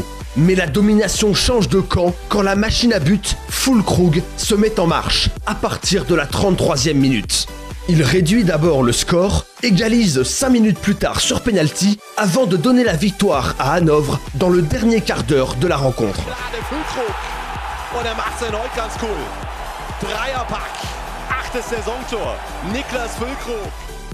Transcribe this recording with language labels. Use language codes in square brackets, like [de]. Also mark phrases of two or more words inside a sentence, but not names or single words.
[fr] Mais la domination change de camp quand la machine à but, Füllkrug, se met en marche à partir de la 33e minute. Il réduit d'abord le score, égalise 5 minutes plus tard sur penalty avant de donner la victoire à Hanovre dans le dernier quart d'heure de la rencontre. [de] Und macht es erneut ganz cool. Dreierpack, 8. Saisontor, Niklas Füllkrug.